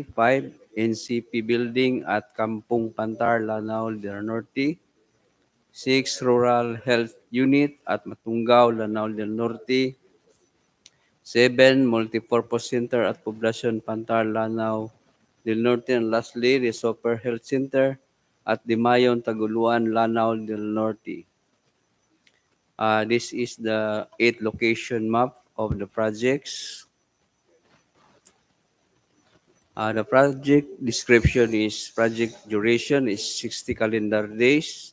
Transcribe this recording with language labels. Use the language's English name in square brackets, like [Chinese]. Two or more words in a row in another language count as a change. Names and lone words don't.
[English] 5, NCP Building at Kampung Pantar, Lanao del Norte. 6, Rural Health Unit at Matunggaw, Lanao del Norte. 7, Multipurpose Center at Poblacion Pantar, Lanao del Norte. And lastly, the Super Health Center at Dimayon, Taguluan, Lanao del Norte. This is the 8 location map of the projects. The project description is project duration is 60 calendar days.